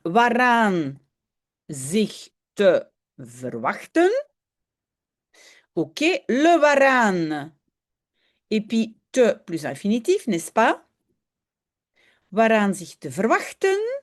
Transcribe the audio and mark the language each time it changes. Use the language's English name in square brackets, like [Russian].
[Dutch] Waaraan zich te verwachten. [French] OK. Le waaraan. Et puis te plus infinitif, n'est-ce pas? [Dutch] Waaraan zich te verwachten.